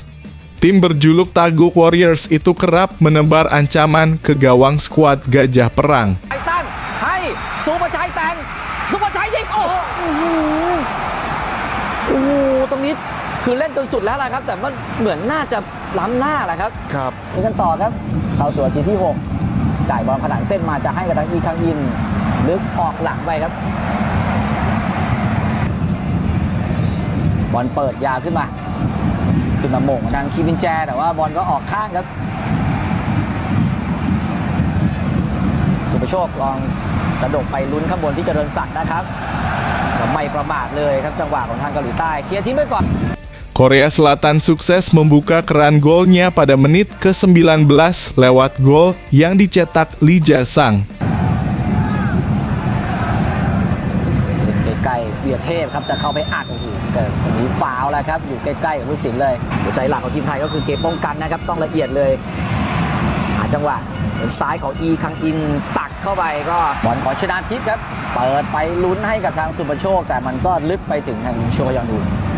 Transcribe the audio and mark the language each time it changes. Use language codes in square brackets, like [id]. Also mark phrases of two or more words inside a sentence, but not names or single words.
[id] Tim berjuluk Taguk Warriors itu kerap menebar ancaman ke gawang skuad Gajah Perang. [th] Ini กันต่อครับเข้าสู่นาทีที่ 6จ่ายบอลผนังเส้นมาจะให้กับทางอีคังอินลึกออกหลังไปครับ บอลเปิดยาวขึ้นมาโมงดังคิมินแจแต่ว่าบอลก็ออกข้างครับสุภโชคลองกระโดดไปลุ้นข้างบนที่เจริญศักดิ์นะครับไม่ประมาทเลยครับจังหวะของทางเกาหลีใต้เคลียร์ทิ้งไปก่อน [id] Korea Selatan sukses membuka keran golnya pada menit ke-19 lewat gol yang dicetak Lee Jae-sang. [th] ใกล้ๆวีรเทพครับจะเข้าไปอัดแต่ตรงนี้ฟาวแล้วครับอยู่ใกล้ๆกับผู้สินเลยหัวใจหลักของทีมไทยก็คือเกมป้องกันนะครับต้องละเอียดเลยหาจังหวะซ้ายของอีคังอินตักเข้าไปก็บอลของชนาทิพย์ครับเปิดไปลุ้นให้กับทางสุภโชคแต่มันก็ลึกไปถึงทางโชยอนอู